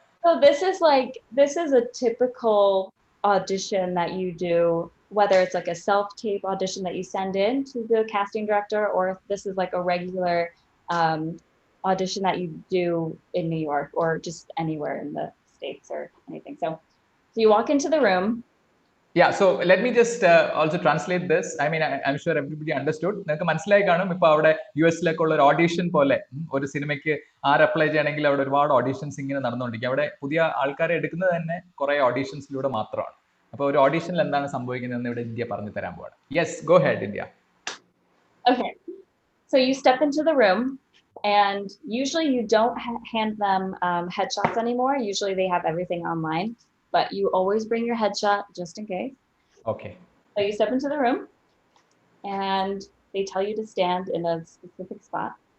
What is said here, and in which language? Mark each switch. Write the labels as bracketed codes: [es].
[en] so this is a typical audition that you do, whether it's like a self-tape audition that you send in to the casting director, or if this is like a regular um, audition that you do in New York or just anywhere in the States or anything. So you walk into the room. yeah. So let me just also translate this. I mean, I'm sure everybody understood. [ml] നിങ്ങൾക്ക് മനസ്സിലായി കാണും ഇപ്പോൾ അവിടെ US-ലേക്ക് ഉള്ള ഒരു audition പോലെ ഒരു സിനിമയ്ക്ക് ആര് അപ്ലൈ ചെയ്യണമെങ്കിൽ അവിടെ ഒരുപാട് ഓഡിഷൻസ് ഇങ്ങനെ നടന്നുകൊണ്ടിരിക്കും. അവിടെ പുതിയ ആൾക്കാരെ എടുക്കുന്നത് തന്നെ കുറെ ഓഡിഷൻസിലൂടെ മാത്രമാണ്. അപ്പോൾ ഒരു ഓഡിഷനിൽ എന്താണ് സംഭവിക്കുന്നതെന്ന് ഇവിടെ ഇന്ത്യ പറഞ്ഞു തരാൻ പോവാണ്. [en] yes, go ahead [ml] India. [en] Okay, so you step into the room And usually you don't hand them headshots anymore. Usually they have everything online, but you always bring your headshot just in case. Okay. So you step into the room and they tell you to stand in a specific spot.